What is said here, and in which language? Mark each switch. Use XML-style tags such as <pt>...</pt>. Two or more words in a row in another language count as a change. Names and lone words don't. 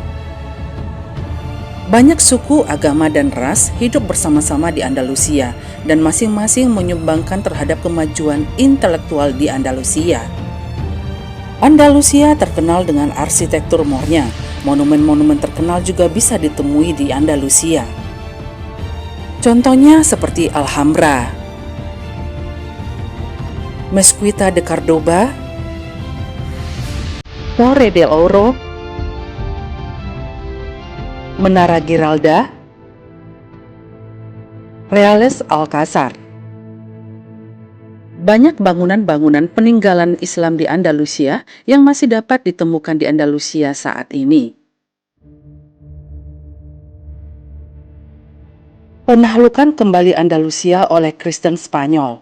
<id>Banyak suku, agama, dan ras hidup bersama-sama di Andalusia dan masing-masing menyumbangkan terhadap kemajuan intelektual di Andalusia. Andalusia terkenal dengan arsitektur murnya. Monumen-monumen terkenal juga bisa ditemui di Andalusia. Contohnya seperti Alhambra, Mezquita de Córdoba, Torre del Oro, Menara Giralda, Reales Alcázar. Banyak bangunan-bangunan peninggalan Islam di Andalusia yang masih dapat ditemukan di Andalusia saat ini. Penaklukan kembali Andalusia oleh Kristen Spanyol.</id>